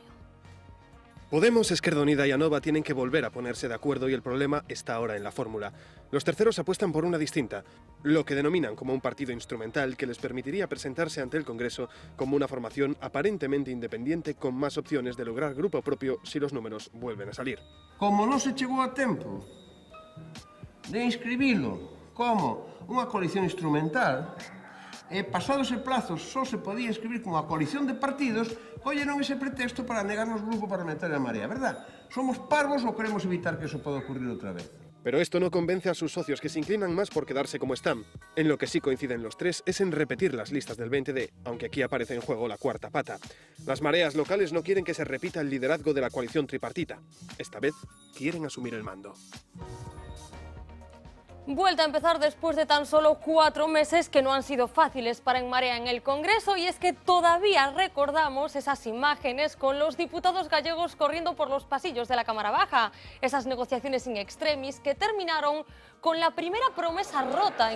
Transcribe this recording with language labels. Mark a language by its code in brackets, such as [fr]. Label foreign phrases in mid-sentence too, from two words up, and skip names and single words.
[es] Podemos, Esquerda Unida y Anova tienen que volver a ponerse de acuerdo y el problema está ahora en la fórmula. Los terceros apuestan por una distinta, lo que denominan como un partido instrumental que les permitiría presentarse ante el Congreso como una formación aparentemente independiente con más opciones de lograr grupo propio si los números vuelven a salir. [gl] Como non se chegou a tempo de inscribilo como unha coalición instrumental, pasados o plazo só se podía escribir como a coalición de partidos, colleron ese pretexto para negarnos o grupo parlamentario da Marea, verdad? Somos parvos ou queremos evitar que eso poda ocurrir outra vez? [es] Pero esto no convence a sus socios, que se inclinan más por quedarse como están. En lo que sí coinciden los tres es en repetir las listas del 20D, aunque aquí aparece en juego la cuarta pata. Las mareas locales no quieren que se repita el liderazgo de la coalición tripartita. Esta vez quieren asumir el mando. Vuelta a empezar después de tan solo 4 meses que no han sido fáciles para En Marea en el Congreso, y es que todavía recordamos esas imágenes con los diputados gallegos corriendo por los pasillos de la Cámara Baja, esas negociaciones [la] in extremis [es] que terminaron con la primera promesa rota.